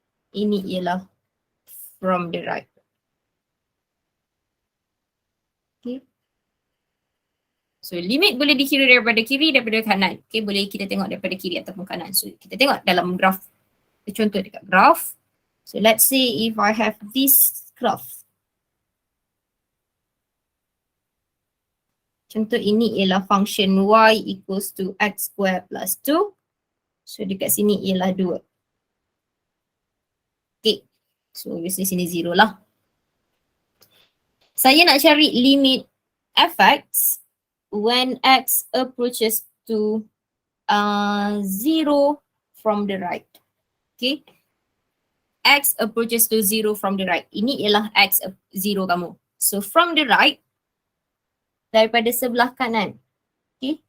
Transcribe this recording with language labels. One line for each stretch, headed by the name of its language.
Malay: Ini ialah from the right. Okay. So limit boleh dikira daripada kiri, daripada kanan. Okay, boleh kita tengok daripada kiri ataupun kanan. So kita tengok dalam graph. Contoh dekat graph.
English: So let's say if I have this graph.
Malay: Contoh ini ialah function y equals to x square plus 2. So dekat sini ialah 2. Okay, so obviously sini 0 lah. Saya nak cari limit fx
English: when x approaches to 0 from the right. Okay, x approaches to 0 from the right.
Malay: Ini ialah x 0 kamu. So from the right, daripada sebelah kanan. Okay,